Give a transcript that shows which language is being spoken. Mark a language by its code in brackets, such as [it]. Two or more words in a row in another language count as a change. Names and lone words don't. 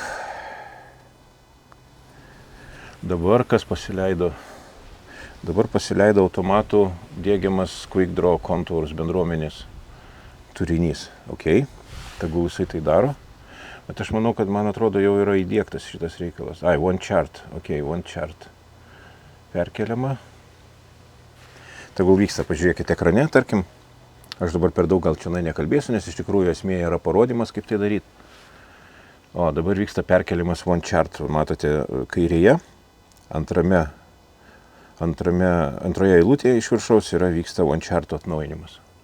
[lt] Dabar kas pasileido? Dabar pasileido automatų diegiamas Quick Draw Contours bendruomenės turinys. Tegul jisai tai daro. Bet aš manau, kad man atrodo jau yra įdiegtas šitas reikalas. [en] One chart. One chart. [lt] Perkeliama. Tegul vyksta, pažiūrėkite ekrane, tarkim. Aš dabar per daug gal čia nekalbėsiu, nes iš tikrųjų esmė yra parodymas, kaip tai daryti. O dabar vyksta perkeliamas One Chart. Matote kairėje, antroje eilutėje iš viršaus vyksta One Chart atnaujinimas.